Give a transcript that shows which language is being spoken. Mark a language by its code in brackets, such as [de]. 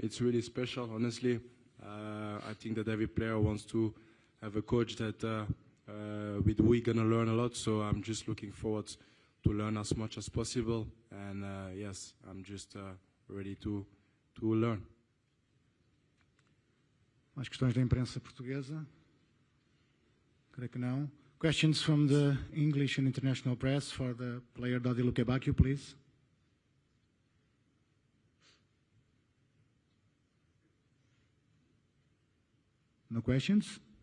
[en] It's really special, honestly. I think that every player wants to have a coach that with who we're gonna learn a lot. So I'm just looking forward to learn as much as possible. And yes, I'm just ready to learn. [pt] Mais questões da imprensa portuguesa? Creio que não. [en] Questions from the English and international press for the player Dodi Luka Bakio, please. No questions?